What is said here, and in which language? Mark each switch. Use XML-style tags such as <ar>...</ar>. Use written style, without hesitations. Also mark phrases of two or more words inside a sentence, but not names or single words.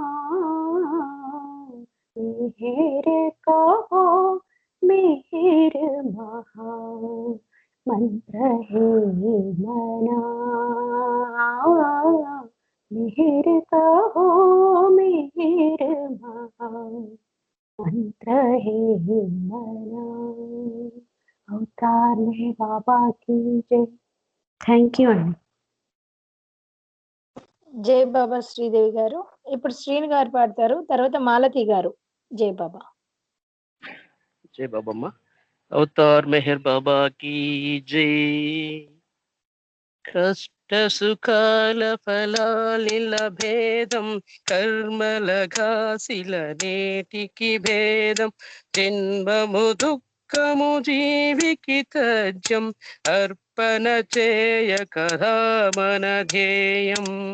<hi>मिहिर कहो मिहिर महान मंत्र है मना। मिहिर कहो मिहिर महान मंत्र है मना। अवतार में बाबा की जय।</hi> <en>thank you</en> <te>అండి. జై బాబా శ్రీదేవి గారు. ఇప్పుడు శ్రీని గారు పాడతారు, తర్వాత మాలతి గారు. జై బాబా.</te> <hi>जय बाबा माँ। अवतार मेहर बाबा की जय।</hi> <te>కష్ట సుఖాల ఫలాలిల భేదం కర్మల ఘాసిల నేటికి భేదం జన్మము దుఃఖము జీవికి తజ్యం అర్పణ చేయ కదా మన ధ్యేయం.</te>